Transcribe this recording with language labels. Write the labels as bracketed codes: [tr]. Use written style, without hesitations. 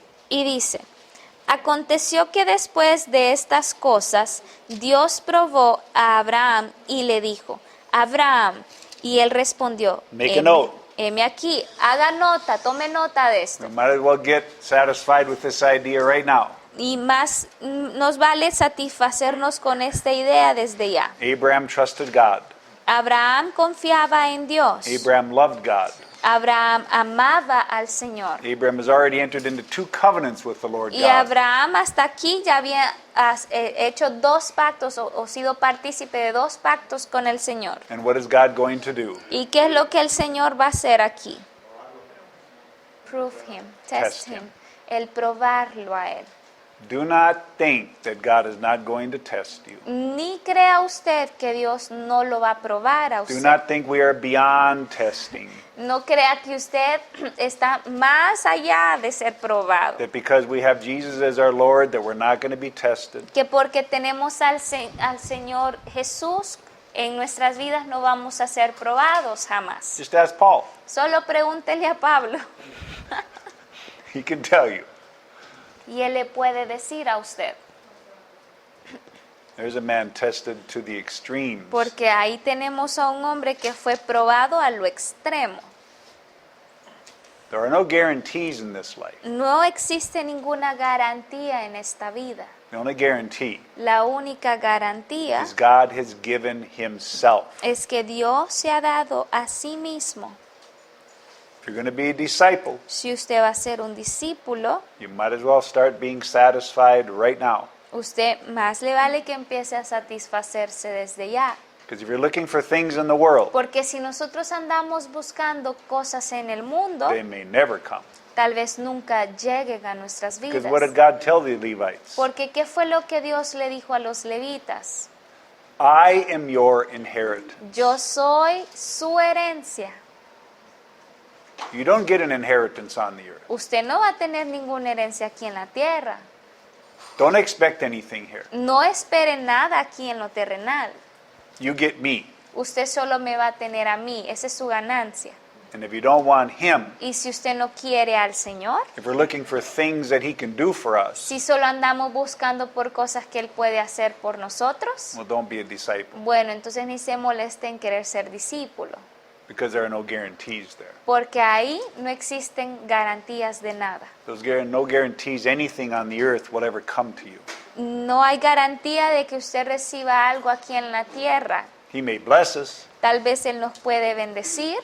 [es] Y dice, aconteció que después de estas cosas, Dios probó a Abraham y le dijo, Abraham, y él respondió, [en] Make a note. [es] heme aquí, haga nota, tome nota de esto. [en] We might as well get satisfied with this idea right now. [es] Y más nos vale satisfacernos con esta idea desde ya. [en] Abraham trusted God. [es] Abraham confiaba en Dios. [en] Abraham loved God. [es] Abraham amaba al Señor. [en] Abraham has already entered into 2 covenants with the Lord [es] Y [en] God. [es] Abraham hasta aquí ya había hecho 2 pactos o sido partícipe de 2 pactos con el Señor. [en] And what is God going to do? [es] ¿Y qué es lo que el Señor va a hacer aquí? [en] Prove him, test Test him. him. [es] El probarlo a él. [en] Do not think that God is not going to test you. [es] Ni crea usted que Dios no lo va a probar a [en] Do [es] usted. [en] not think we are beyond testing. [es] No crea que usted está más allá de ser probado. [en] That because we have Jesus as our Lord, that we're not going to be tested. [es] Que porque tenemos al Señor Jesús en nuestras vidas no vamos a ser probados jamás. [en] Just ask Paul. [es] Solo pregúntele a Pablo [en] He can tell you. [es] y él le puede decir a usted. [en] There's a man tested to the extremes. [es] Porque ahí tenemos a un hombre que fue probado a lo extremo. [en] There are no guarantees in this life. [es] No existe ninguna garantía en esta vida. [en] The only guarantee [es] La única garantía [en] is God has given himself. [es] es que Dios se ha dado a sí mismo. [en] If you're going to be a disciple, [es] Si usted va a ser un discípulo, [en] you might as well start being satisfied right now. [es] usted más le vale que empiece a satisfacerse desde ya. [en] Because if you're looking for things in the world, [es] Porque si nosotros andamos buscando cosas en el mundo, [en] they may never come. [es] tal vez nunca lleguen a nuestras [en] Because [es] vidas. [en] what did God tell the Levites? [es] Porque ¿qué fue lo que Dios le dijo a los levitas? [en] I am your inheritance. [es] Yo soy su herencia. [en] You don't get an inheritance on the earth. [es] Usted no va a tener ninguna herencia aquí en la tierra. [en] Don't expect anything here. [es] No espere nada aquí en lo terrenal. [en] You get me. [es] Usted solo me va a tener a mí. Esa es su ganancia. [en] And if you don't want him, [es] Y si usted no quiere al Señor, [en] if we're looking for things that he can do for us, [es] si solo andamos buscando por cosas que Él puede hacer por nosotros, [en] well, don't be a disciple. [es] bueno, entonces ni se moleste en querer ser discípulo. [en] Because there are no guarantees there. [es] Porque ahí no existen garantías de nada. [en] No guarantees anything on the earth will ever come to you. [es] No hay garantía de que usted reciba algo aquí en la tierra. [en] He may bless us. [es] Tal vez Él nos puede bendecir,